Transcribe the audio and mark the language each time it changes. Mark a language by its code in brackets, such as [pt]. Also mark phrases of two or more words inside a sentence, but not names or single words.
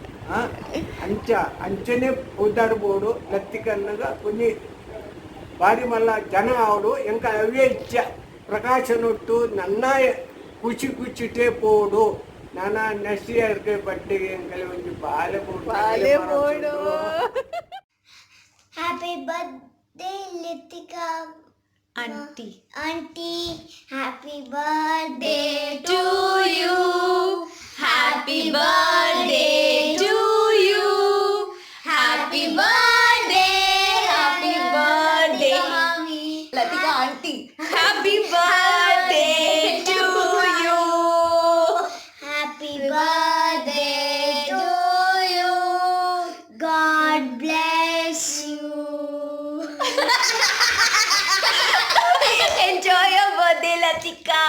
[tcy] ಅಂಚನೆ ಓದಾಡ್ಬೋದು ಲತ್ತಿಕನ್ನಗ ಕುഞ്ഞി ಭಾರಿ ಮಲ್ಲ ಜನ ಅವಡು ಎಂಕ ಅವೇ ಇಚ್ಛ ಪ್ರಕಾಶನೊಟ್ಟು ನನ್ನ ಖುಷಿ ಖುಷಿಟೇ ಪೋಡು ನಾನ [en] next year [tcy] ಬಟ್ಟೆಗೆ ಎಂಕಲೆ ಒಂದು ಬಾಲೆ ಬೋಡು [en] Happy birthday, Litika Auntie. Happy birthday to you. Happy birthday to you. Happy birthday, ಲತಿಕಾ ಆಂಟಿ happy birthday to you. Happy birthday to you. God bless you. Enjoy your birthday, Latika.